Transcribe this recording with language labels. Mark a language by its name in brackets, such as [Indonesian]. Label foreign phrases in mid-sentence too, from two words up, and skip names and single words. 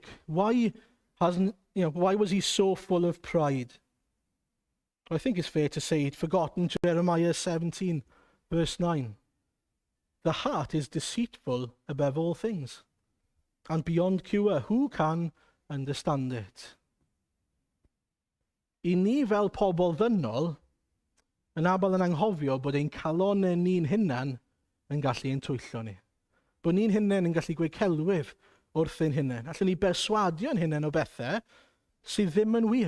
[English] Why was he so full of pride? Well, I think it's fair to say he'd forgotten Jeremiah 17, verse 9. The heart is deceitful above all things, and beyond cure, who can understand it? [Welsh] I ni fel pobl ddynol, yn abal yn anghofio bod ein calon ni'n hunan yn gallu ein twyllo ni. Bod ni'n hunan yn gallu gweud celwydd wrth ein hunan. Allwn ni berswadio yn hunan o bethau sydd ddim yn wir.